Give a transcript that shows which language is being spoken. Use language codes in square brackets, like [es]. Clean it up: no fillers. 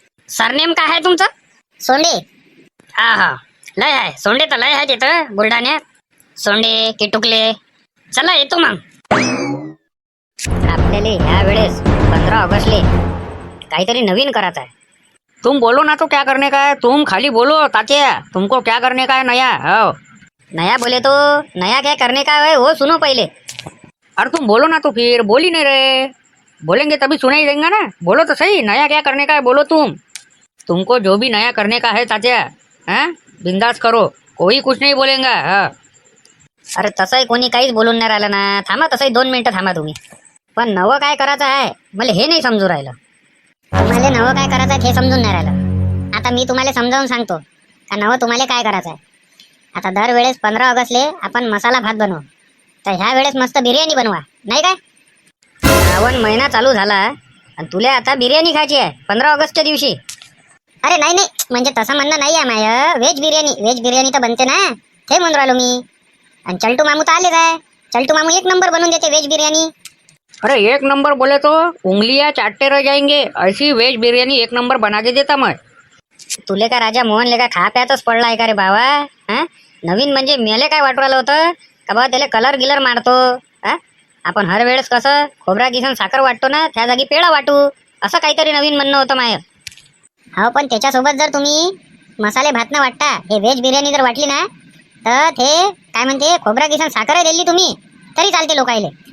[mr] Surname काय आहे तुमचं? सोंडे. हा हा, लय आहे सोंडे, तर लय आहे तिथं बुलढाण्यात. सोंडे किटुकले. चला येतो मग. आपल्याला ह्या वेळेस 15 ऑगस्टले काहीतरी नवीन करायचं आहे. [hi] तुम बोलो ना तो क्या करने का है, तुम खाली बोलो तात्या, तुमको क्या करने का है नया. हो, नया बोले तो नया क्या करने का है वो सुनो पहले. अरे तुम बोलो ना, तो फिर बोल ही नहीं रहे. बोलेंगे तभी सुनाई देंगे ना. बोलो तो सही, नया क्या करने का है बोलो. तुमको जो भी नया करने का है तात्या, हाँ बिंदास करो, कोई कुछ नहीं बोलेगा. हाँ, [mr] अरे तसंही कोणी काहीच बोलून नाही राहिलं ना. थांबा, तसंही 2 मिनिटं थांबा तुम्ही. पण नवं काय करायचं आहे मला हे नाही समजू राहिलं. तुम्हाला नवं काय करायचं आहे हे समजून नाही राहिलं. आता मी तुम्हाला समजावून सांगतो का नवं तुम्हाला काय करायचं आहे. आता दरवेळेस 15 ऑगस्टले आपण मसाला भात बनवू, तर ह्या वेळेस मस्त बिर्याणी बनवा, नाही काय? श्रावण महिना चालू झाला आणि तुला आता बिर्याणी खायची आहे 15 ऑगस्टच्या दिवशी. अरे नाही नाही, म्हणजे तसं म्हणणं नाही आहे माय. व्हेज बिर्याणी तर बनते ना, ते म्हणून राहिलो मी. आणि चलटू मामू तर आलेच आहे. चलटू मामू 1 नंबर बनवून देते व्हेज बिर्याणी. [hi] अरे 1 नंबर बोले तो उंगलियां चाटते रह जाएंगे. ऐसी वेज बिरयानी 1 नंबर बना के देता मैं. [mr] तुले का राजा मोहन ले का खा प्यातच पडला आहे का रे बाबा? हा, नवीन म्हणजे मेले काय वाटू राहिलं होतं का बाबा त्याला कलर गिलर मारतो. हा, आपण हर वेळेस कसं खोबरा किसन साखर वाटतो ना, त्या जागी पेढा वाटू, असं काहीतरी नवीन म्हणणं होतं माय. हो, पण त्याच्यासोबत जर तुम्ही मसाले भात न वाटता हे व्हेज बिर्याणी जर वाटली ना, तर ते काय म्हणते खोबरा किसन साखर दिली तुम्ही तरी चालते लोकायले.